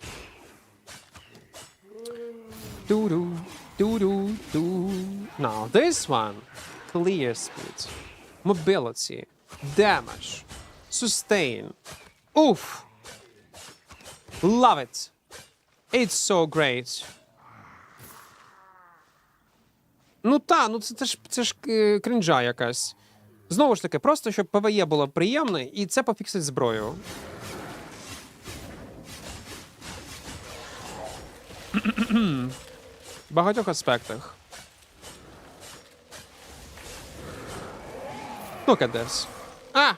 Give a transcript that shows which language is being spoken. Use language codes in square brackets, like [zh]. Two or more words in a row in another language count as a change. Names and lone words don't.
[en] Now this one, clear speed, mobility, damage, sustain. Oof. Love it. It's so great. [uk] Ну це ж крінжа якась. Знову ж таки, просто щоб ПВЕ було приємне, і це пофіксить зброю. В багатьох аспектах. [en] Look at this. Ah!